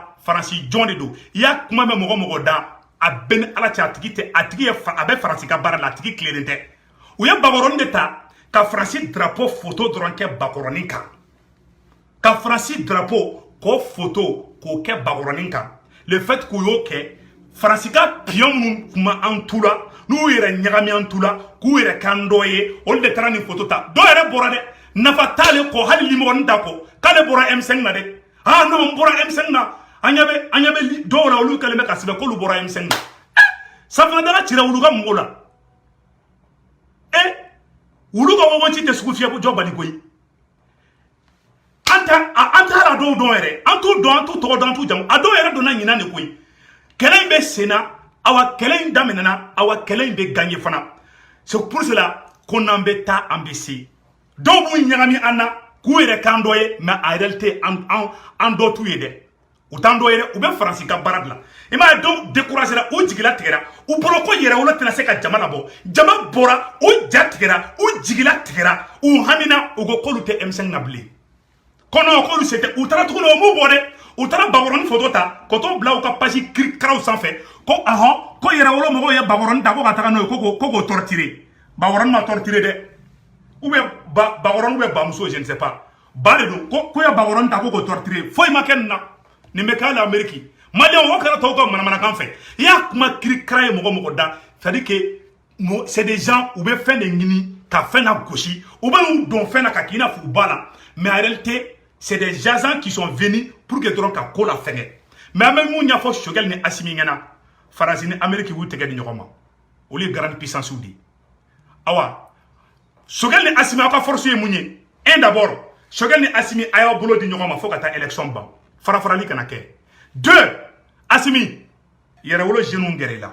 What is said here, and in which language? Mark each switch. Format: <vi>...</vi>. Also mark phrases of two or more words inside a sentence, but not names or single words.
<bm>Faransi jɔn de don i y'a kuma mɛn mɔgɔ mɔgɔ da a bɛɛ ni ala cɛ a bɛ Faransi ka baara la a tigi tilelen tɛ u ye bakɔrɔni de ta ka Faransi drapeau photo dɔrɔn kɛ bakɔrɔni kan ka Faransi drapeau k'o photo k'o kɛ bakɔrɔni kan</bm> <fr>le fait</fr> <bm>k'u y'o kɛ Faransi ka pion minnu kun bɛ an tu la n'u yɛrɛ ɲagami an tu la k'u yɛrɛ k'an dɔ ye olu de taara nin photo ta dɔw yɛrɛ bɔra dɛ nafa t'ale kɔ hali limɔgɔnin t'a kɔ k'ale bɔra M5 na dɛ non n bɔra M5 na an ɲɛ bɛ dɔw la olu kɛlen bɛ ka sɛbɛn k'olu bɔra M5 na safinɛdala cira olu ka mɔgɔw la olu ka wɔwɔnci tɛ sugu fiyɛ jɔ bali koyi an t'a la dɔw dɔn yɛrɛ an t'u dɔn an t'u tɔgɔ dɔn an t'u jamu a dɔw yɛrɛ donna ɲinan de koyi kɛlɛ in bɛ sen na awa kɛlɛ in daminɛna awa kɛlɛ in bɛ gagné fana</bm> <fr>c'est pour cela</fr> <bm>ko n'an bɛ taa an bɛ se dɔw b'u ɲagami an na k'u yɛrɛ k'an dɔ ye</bm> <fr>mais en réalité</fr> <bm>an dɔ t'u ye dɛ u t'an dɔ ye dɛ u bɛ Faransi ka baara dilan i m'a ye dɔw découragé la u jigila tigɛra u bolo ko yɛrɛ wolo tɛna se ka jama labɔ jama bɔra u ja tigɛra u jigila tigɛra u hamina u ko k'olu tɛ M5 na bilen kɔnɔ k'olu se tɛ u taara tuguni o m'u bɔ dɛ u taara bakɔrɔni photo ta ka t'o bila u ka page karaw sanfɛ ko ko yɛrɛ wolo mɔgɔw ye bakɔrɔni ta ko ka taga n'o ye ko k'o torturer bakɔrɔni ma torturer dɛ</bm> <fr>ou bien</fr> <bm>bakɔrɔni</bm> <fr>ou bien</fr> <bm>bamuso</bm> <fr>je ne sais pas</fr> <bm>ba de don ko ye bakɔrɔni ta ko k'o torturer foyi ma kɛ nin na nin bɛ kɛ hali Amérique maliyɛnw o kɛra tɔw ka manamanakan fɛ i y'a kuma kiri kara ye mɔgɔ mɔgɔ da</bm> <fr>c'est à dire que c'est des gens</fr> <bm>u bɛ fɛn de ɲini ka fɛn na gosi u bɛ n'u don fɛn na ka k'i n'a fɔ u b'a la</bm> <fr>mais en réalité c'est des agents qui sont venus pour que</fr> <bm>dɔrɔn ka ko la fɛngɛ mais an bɛ mun ɲɛfɔ Choguel ni Assimi ɲɛna Faransi ni Amérique y'u tɛgɛ di ɲɔgɔn ma olu ye</bm> <fr>grande puissance</fr> <bm>de awa Choguel ni Assimi aw ka force ye mun ye</bm> <fr>un d'abord</fr> <bm>Choguel ni Assimi a y'aw bolo di ɲɔgɔn ma fo ka taa élection ban farafarali kana kɛ 2 Assimi yɛrɛwolo jeunes gɛrɛ i la</bm>